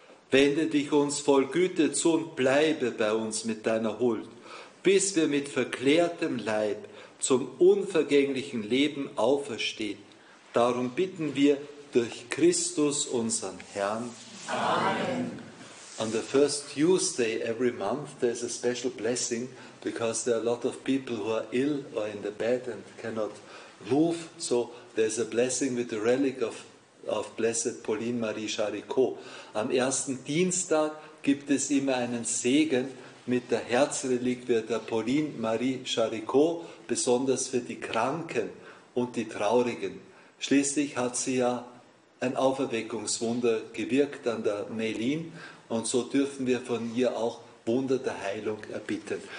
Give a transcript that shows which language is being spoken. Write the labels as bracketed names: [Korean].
[German] Wende dich uns voll Güte zu und bleibe bei uns mit deiner Huld, bis wir mit verklärtem Leib zum unvergänglichen Leben auferstehen. Darum bitten wir durch Christus, unseren Herrn. Amen. [English] On the first Tuesday every month, there's a special blessing, because there are a lot of people who are ill or in the bed and cannot move. So there's a blessing with the relic of Blessed Pauline Marie Charicot. [German] Am ersten Dienstag gibt es immer einen Segen mit der Herzreliquie der Pauline Marie Charicot, besonders für die Kranken und die Traurigen. Schließlich hat sie ja ein Auferweckungswunder gewirkt an der Meilin, und so dürfen wir von ihr auch Wunder der Heilung erbitten.